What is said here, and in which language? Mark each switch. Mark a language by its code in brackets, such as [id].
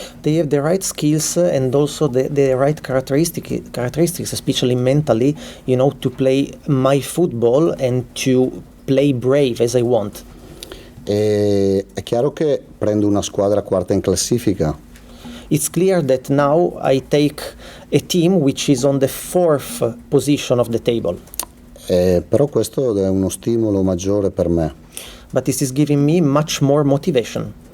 [en] They have the right skills and also the right characteristics, especially mentally, to play my football and to play brave as I want. [it] E è chiaro che prendo una squadra quarta in classifica. [en] It's clear that now I take a team which is on the 4th position of the table. [it] Però questo è uno stimolo maggiore per me. [en] But this is giving me much more motivation.